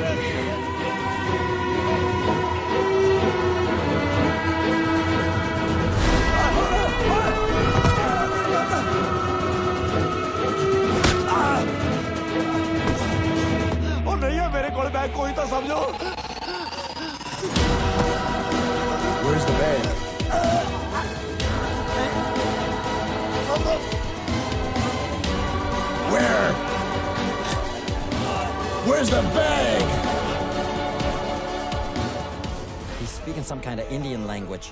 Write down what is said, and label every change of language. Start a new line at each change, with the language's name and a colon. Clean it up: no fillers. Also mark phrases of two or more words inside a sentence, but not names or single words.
Punjabi: ਓ ਨਹੀਂ ਹੈ ਮੇਰੇ ਕੋਲ ਬੈਗ ਕੋਈ ਤੋ ਸਮਝੋ
English: Where's the bag? Where's the bag? He's speaking some kind of Indian language.